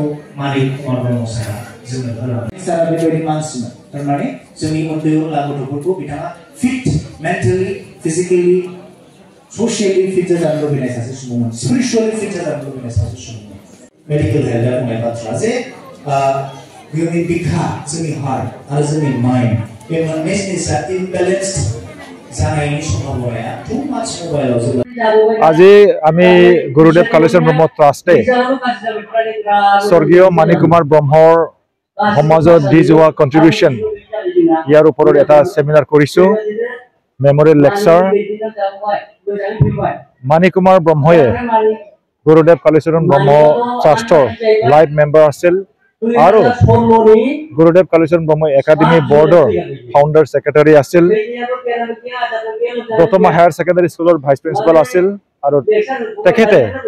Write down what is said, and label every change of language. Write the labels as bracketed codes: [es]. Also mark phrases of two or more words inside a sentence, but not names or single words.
[brx] मानिक कुमार ब्रह्म सारा जोंनो होलांदों सारा बेबायदि मानसिमोन थारमाने जोंनि उन्दै उनला गथ'फोरखौ बिथाङा [en] fit mentally physically socially fit [brx] जानो लुबैनाय सासे सुबुंमोन [en] spiritually fit [brx] जानो लुबैनाय सासे सुबुंमोन [en] medical health [brx] बुंनाय बाथ्रा जे जोंनि बिखा जोंनि हार्ट आरो जोंनि माइन्ड बे मोननै जिनिसा इमबेलेन्सड जानायनि सम्भावनाया [en] too much [brx] मोबाइलाव जों [as] আজি আমি গুৰুদেৱ কালীচৰণ ব্ৰহ্ম ট্ৰাষ্টে স্বৰ্গীয় মানিক কুমাৰ ব্ৰহ্মৰ সমাজত দি যোৱা কন্ট্ৰিবিউশ্যন ইয়াৰ ওপৰত এটা সেমিনাৰ কৰিছো [en] memorial lecture [as] মানিক কুমাৰ ব্ৰহ্ময়ে গুৰুদেৱ কালীচৰণ ব্ৰহ্ম ট্ৰাষ্টৰ [en] life member [as] আছিল আৰু গুৰুদেৱ কালীচৰণ ব্ৰহ্ম একাডেমি বৰ্ডৰ [en] founder secretary [as] আছিল দতমা [en] higher secondary school vice principal [as] আছিল আৰু তেখেতে